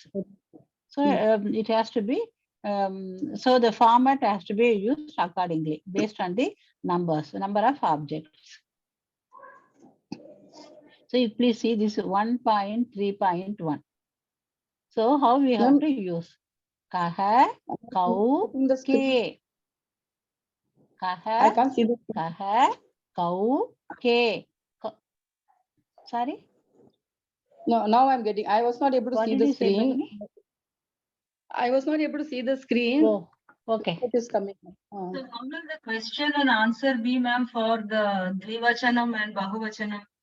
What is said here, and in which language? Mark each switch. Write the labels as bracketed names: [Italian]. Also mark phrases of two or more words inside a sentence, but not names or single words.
[English] So it has to be, so the format has to be used accordingly based on the number of objects. So you please see this 1.3.1. So how we have to use? [Sanskrit] Kaha, kau, ke. [English] I [Sanskrit] Kaha, [English] can't see the [Sanskrit] kaha, kau, ke. [English] Sorry? No, now I'm getting. I was not able to What see did the you say, screen. Bhagini? I was not able to see the screen. Oh, okay. It is coming. So how will the question and answer be, ma'am, for the Dvivachanam and Bahuvachanam?